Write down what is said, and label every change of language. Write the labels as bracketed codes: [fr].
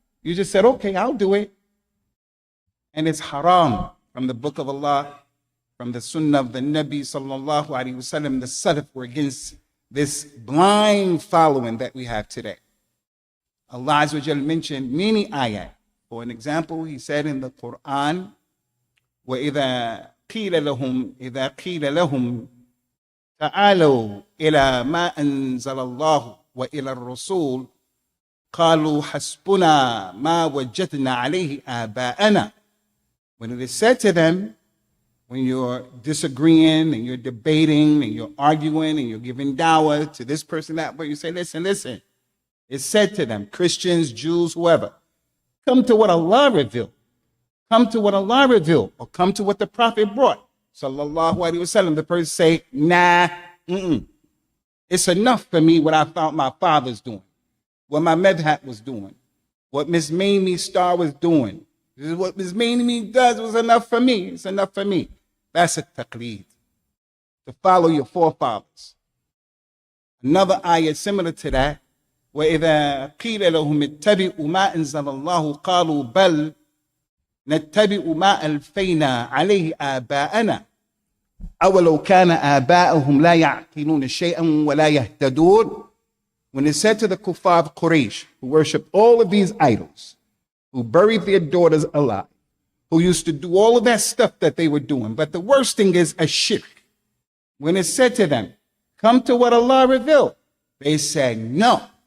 [en] You just said, okay, I'll do it. And it's haram from the book of Allah, from the sunnah of the Nabi sallallahu alaihi wasallam. The Salaf were against this blind following that we have today. Allah Azza wa Jal mentioned many ayat. For an example, he said in the Quran, [ar] وَإِذَا قِيلَ لَهُمْ تَعَالَوْا إِلَى مَا أَنزَلَ اللَّهُ وَإِلَى الرَّسُولِ قَالُوا حَسْبُنَا مَا وَجَدْنَا عَلَيْهِ آبَاءَنَا. [en] When it is said to them, when you're disagreeing and you're debating and you're arguing and you're giving dawah to this person, that, but you say, listen. It's said to them, Christians, Jews, whoever, come to what Allah revealed. Come to what Allah revealed, or come to what the Prophet brought. Sallallahu alaihi wasallam. The person say, nah, it's enough for me what I found my father's doing, what my madhab was doing, what Miss Mamie Star was doing. This is what Miss Mamie does was enough for me. It's enough for me. That's a taqleed. To follow your forefathers. Another ayah similar to that, [ar] وَإِذَا قِيلَ لَهُمِ اتَّبِعُوا مَا أَنزَلَ اللَّهُ قَالُوا بَلْ نَتَّبِعُ مَا أَلْفَيْنَا عَلَيْهِ آبَاءَنَا أَوَلَوْ كَانَ آبَاؤُهُمْ لَا يَعْقِلُونَ شَيْئًا وَلَا يَهْتَدُونَ. [en] When it said to the kuffar of Quraysh, who worshipped all of these idols, who buried their daughters alive, who used to do all of that stuff that they were doing, but the worst thing is a shirk. When it said to them, come to what Allah revealed, they said, no.